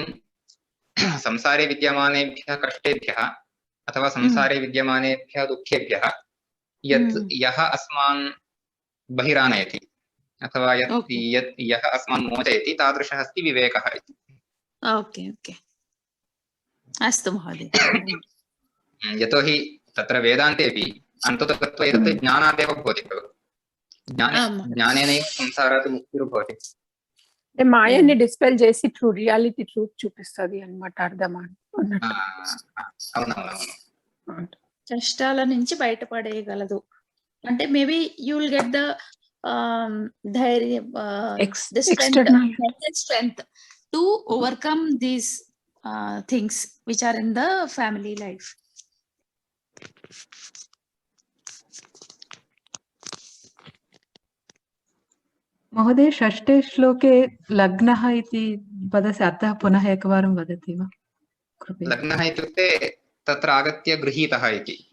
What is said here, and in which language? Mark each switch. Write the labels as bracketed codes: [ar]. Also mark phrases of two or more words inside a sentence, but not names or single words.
[sa] संसारे विद्यमानेभ्यः कष्टेभ्यः अथवा संसारे विद्यमानेभ्यः दुःखेभ्यः यः अस्मान् बहिरानयति अथवा यः अस्मान् मोचयति तादृशः अस्ति विवेकः इति। [en] okay okay, [sa] अस्तु महोदय। यतोहि तत्र वेदान्तेऽपि अन्ततो गत्वा एतत् ज्ञानादेव भवति खलु, ज्ञानेनैव संसारात् मुक्तिर्भवति। [te] మాయని డిస్పెల్ చేసి [en] true reality truth [te] చూపిస్తుంది అన్నమాట, అర్థం అన్నట్టు. కష్టాల నుంచి బయటపడేయగలదు అంటే [en] maybe you will get the ధైర్యం, the strength to overcome these things which are in the family life. [sa] महोदय, षष्ठे श्लोके लग्नः इति पदस्य अर्थः पुनः एकवारं वदति वा? लग्नः इत्युक्ते तत्र आगत्य गृहीतः इति।